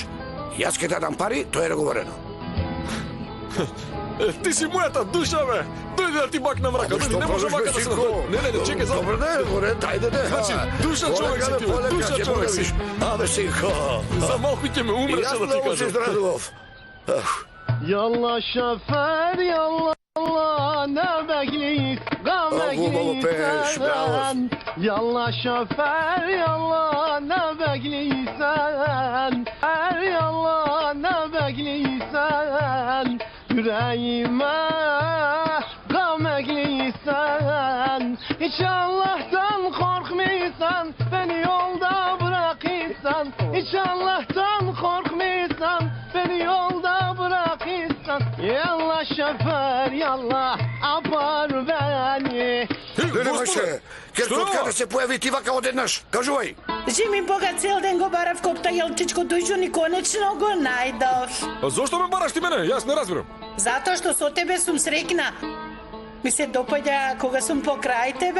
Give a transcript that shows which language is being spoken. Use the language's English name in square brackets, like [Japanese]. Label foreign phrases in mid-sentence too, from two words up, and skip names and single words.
[Macedonian] Јас ќе дадам пари, тоа е договорено. Ти си мојата душа, бе! Дојди да ти бакнам рака, дојди, не може вака да се направи. Не, чекај, за... Добре, ајде, Значи, душа човек си ти, душа човек си. Абе, синко. За малку ќе ме умреше да ти кажам. Јас много се израдував. [Turkish] Yallah şoför yallah ne bekleyiz sen. Yallah şoför yallah ne bekleysen. Yallah ne bekleysen. Yüreğime gam ekleysen. Hiç Allah'tan korkmaysan, beni yolda bırakırsan. Hiç Allah'tan korkmaysan, beni yolda bırakırsan. Yallah şoför yallah apar beni. [Macedonian] Леле, Мајше, Керко, откаде се појави ти вака одеднаш? Кажувај. Жими Бога, цел ден го барав коктејлчичко Дујджун и конечно го најдов. А зошто ме бараш ти мене? Јас не разбирам. Затоа што со тебе сум среќна. Ми се допаѓа кога сум покрај тебе.